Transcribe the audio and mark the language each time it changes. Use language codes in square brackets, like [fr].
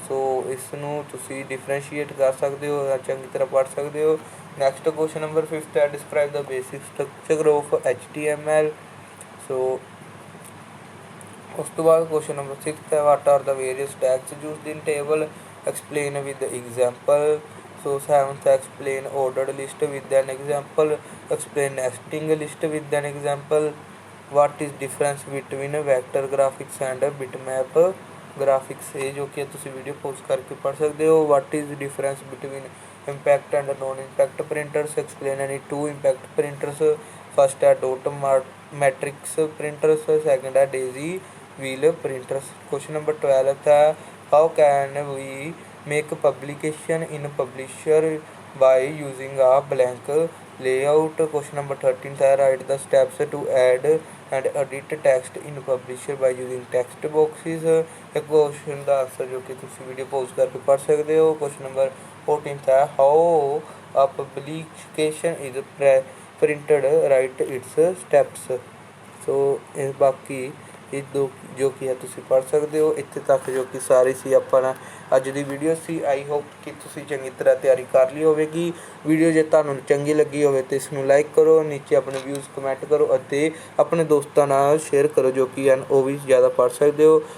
[pa] ਸੋ ਇਸ ਨੂੰ ਤੁਸੀਂ ਡਿਫਰੈਂਸ਼ੀਏਟ ਕਰ ਸਕਦੇ ਹੋ ਜਾਂ ਚੰਗੀ ਤਰ੍ਹਾਂ ਪੜ੍ਹ ਸਕਦੇ ਹੋ। [en] Next question number 5 ਹੈ describe the basic structure of HTML। [pa] ਸੋ ਉਸ ਤੋਂ ਬਾਅਦ [en] Question number 6 ਹੈ what are the various tags used in table, explain with example. So 7th explain ordered list with an example, explain nesting list with an example। what is difference between vector graphics and bitmap graphics। [pa] ਇਹ ਜੋ ਕਿ ਤੁਸੀਂ video pause ਕਰਕੇ ਪੜ੍ਹ ਸਕਦੇ ਹੋ। [en] what is difference between impact and non impact printers, explain any 2 impact printers। first ਹੈ dot matrix printers, second ਹੈ daisy wheel printers। question number 12 ਹੈ how can we make publication in publisher by using a blank layout। question number 13 है write the steps to add and edit text in publisher by using text boxes। [hi] एक question का answer जो कि तुम video pause करके पढ़ सकते हो। [en] question number 14 [hi] है [en] How a publication is printed, write its steps। [hi] सो बाकी [pa] ਇਹ ਜੋ ਕਿ ਹੈ ਤੁਸੀਂ ਪੜ੍ਹ ਸਕਦੇ ਹੋ। ਇੱਥੇ ਤੱਕ ਜੋ ਕਿ ਸਾਰੀ ਸੀ ਆਪਾਂ ਅੱਜ ਦੀ ਵੀਡੀਓ ਸੀ। ਆਈ ਹੋਪ ਕਿ ਤੁਸੀਂ ਚੰਗੀ ਤਰ੍ਹਾਂ ਤਿਆਰੀ ਕਰ ਲਈ ਹੋਵੇਗੀ। ਵੀਡੀਓ ਜੇ ਤੁਹਾਨੂੰ ਚੰਗੀ ਲੱਗੀ ਹੋਵੇ ਤਾਂ ਇਸ ਨੂੰ ਲਾਈਕ ਕਰੋ, ਨੀਚੇ ਆਪਣੇ ਵਿਊਜ਼ ਕਮੈਂਟ ਕਰੋ ਅਤੇ ਆਪਣੇ ਦੋਸਤਾਂ ਨਾਲ ਸ਼ੇਅਰ ਕਰੋ ਜੋ ਕਿ ਹਨ ਉਹ ਵੀ ਜ਼ਿਆਦਾ ਪੜ੍ਹ ਸਕਦੇ ਹੋ।